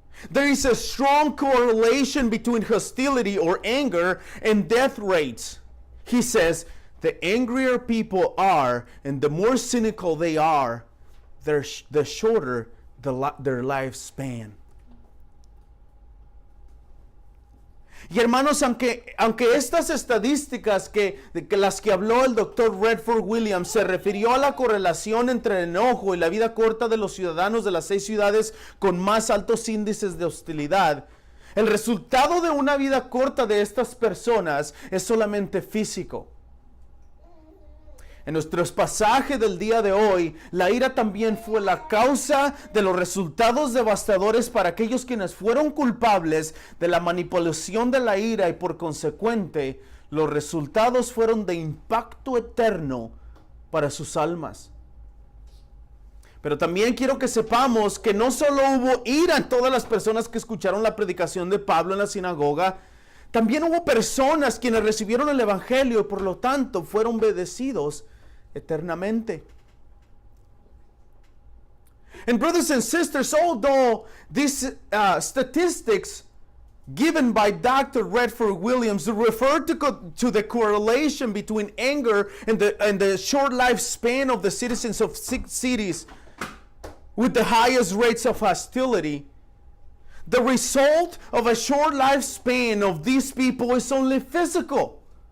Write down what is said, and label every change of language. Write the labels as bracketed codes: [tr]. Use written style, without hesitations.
[en] There is a strong correlation between hostility or anger and death rates. He says, the angrier people are and the more cynical they are, the shorter their lifespan. [es] Y hermanos, aunque estas estadísticas que las que habló el doctor Redford Williams se refirió a la correlación entre el enojo y la vida corta de los ciudadanos de las 6 ciudades con más altos índices de hostilidad, el resultado de una vida corta de estas personas es solamente físico. En nuestros pasajes del día de hoy, la ira también fue la causa de los resultados devastadores para aquellos quienes fueron culpables de la manipulación de la ira y por consecuente, los resultados fueron de impacto eterno para sus almas. Pero también quiero que sepamos que no solo hubo ira en todas las personas que escucharon la predicación de Pablo en la sinagoga, también hubo personas quienes recibieron el evangelio y por lo tanto fueron bendecidos eternamente. [en] And brothers and sisters, although these statistics given by Dr. Redford Williams refer to the correlation between anger and the short lifespan of the citizens of 6 cities with the highest rates of hostility, the result of a short lifespan of these people is only physical.